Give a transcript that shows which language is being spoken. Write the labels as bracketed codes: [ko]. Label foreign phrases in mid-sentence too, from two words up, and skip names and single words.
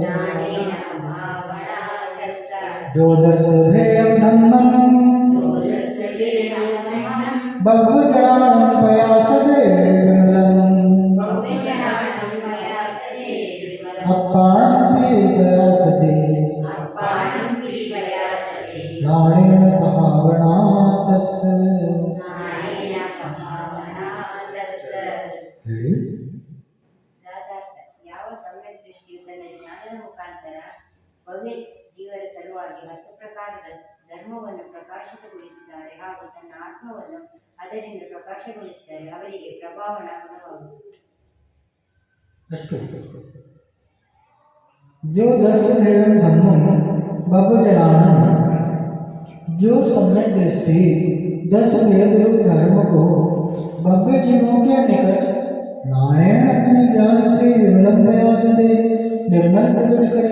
[pra] जो 10 भेयं धम्मं भव्यजनानं पयासदे विमलम्। अप्पाणं पि पयासदे नाणेन पहावण तस्य। [kn] ಭವ್ಯ ಜೀವನ ಸಲುವಾಗಿ 10 ಪ್ರಕಾರದ ಧರ್ಮವನ್ನು ಪ್ರಕಾಶಿತಗೊಳಿಸಿದ್ದಾರೆ ಹಾಗೂ ತನ್ನ ಆತ್ಮವನ್ನು ಅದರಿಂದ ಪ್ರಕಾಶಗೊಳಿಸಿದ್ದಾರೆ. ಅವರಿಗೆ ಪ್ರಭಾವನ ಗುಣವಾಗುವುದು। [pra] जो 10 भेयं धम्मं भव्यजनानं, [hi] जो सम्यक दृष्टि 10 भेद रूप धर्म को भव्य जीवों के निकट नारायण अपने ज्ञान से विमल प्रयास दे निर्मल प्रकट करे।